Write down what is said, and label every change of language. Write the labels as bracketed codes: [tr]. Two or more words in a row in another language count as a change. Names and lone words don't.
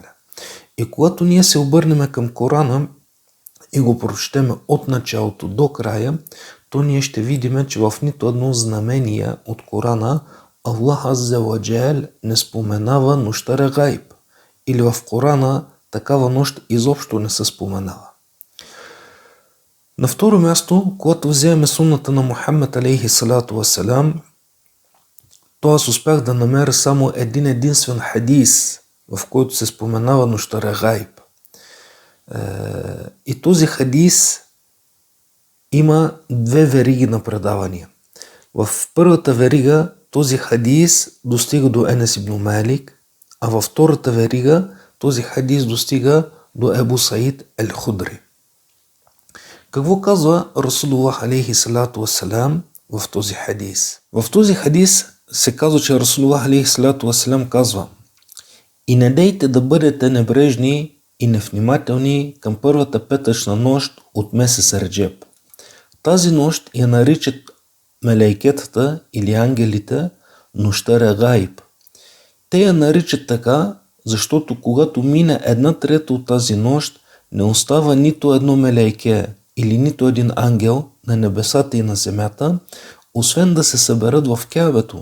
[bg] И когато ние се обърнем към Корана и го прочетем от началото до края, то ние ще видим, че в нито едно знамение от Корана [ar] الله عز وجل [bg] не споменава нощта Регайб. Или в Корана такава нощ изобщо не се споменава. На второ място, когато вземем сунната на Мухаммед [ar] عليه الصلاة والسلام, [bg] то аз успях да намеря само един единствен хадис, в който се споменава нощта Регайб. И този хадис има две вериги на предавания. В първата верига този хадис достига до Енес ибн Малик, а във втората верига този хадис достига до Ебу Саид Ал-Худри. Какво казва [ar] رسول الله عليه الصلاة والسلام [bg] в този хадис? В този хадис се казва, че [ar] رسول الله عليه الصلاة والسلام [bg] казва: и не дейте да бъдете небрежни и невнимателни към първата петъчна нощ от месец Реджеп. Тази нощ я наричат мелейкетата или ангелите нощта Регайб. Те я наричат така, защото когато мине една трета от тази нощ, не остава нито едно мелейке или нито един ангел на небесата и на земята, освен да се съберат в Каабето.